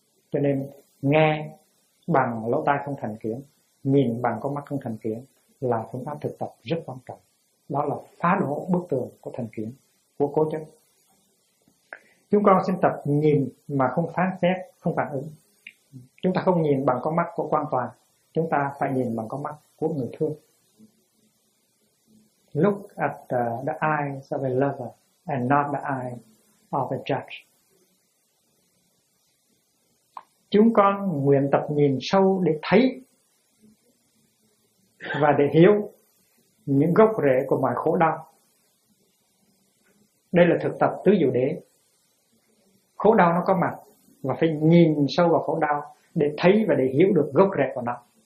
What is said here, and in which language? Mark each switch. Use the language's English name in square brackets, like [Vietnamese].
[Vietnamese] Cho nên nghe bằng lỗ tai không thành kiến, nhìn bằng con mắt không thành kiến là phương pháp thực tập rất quan trọng. Đó là phá đổ bức tường của thành kiến, của cố chấp. Chúng con xin tập nhìn mà không phán xét, không phản ứng. Chúng ta không nhìn bằng con mắt của quan toàn, chúng ta phải nhìn bằng con mắt của người thương. [English] Look at the eyes of a lover and not the eyes of a judge. [Vietnamese] Chúng con nguyện tập nhìn sâu để thấy và để hiểu những gốc rễ của mọi khổ đau. Đây là thực tập tứ diệu đế. Khổ đau nó có mặt và phải nhìn sâu vào khổ đau để thấy và để hiểu được gốc rễ của nó.